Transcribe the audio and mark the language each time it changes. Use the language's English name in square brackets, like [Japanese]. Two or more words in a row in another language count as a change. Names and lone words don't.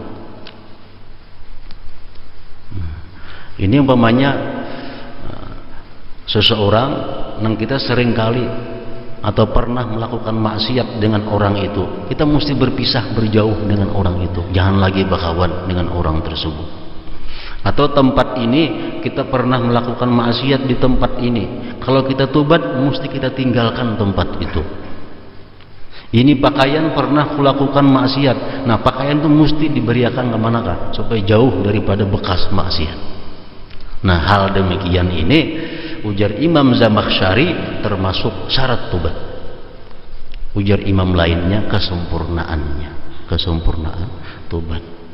[Indonesian] Ini seseorang yang kita sering kali atau pernah melakukan maksiat dengan orang itu, kita mesti berpisah, berjauh dengan orang itu, jangan lagi berkawan dengan orang tersebut. Atau tempat ini kita pernah melakukan maksiat di tempat ini, kalau kita tobat mesti kita tinggalkan tempat itu. Ini pakaian pernah kulakukan maksiat, nah pakaian itu mesti diberiakan kemanakah supaya jauh daripada bekas maksiat. Nah, hal demikian ini ujar Imam Zamakhsyari termasuk syarat tobat. Ujar imam lainnya kesempurnaannya, kesempurnaan tobat.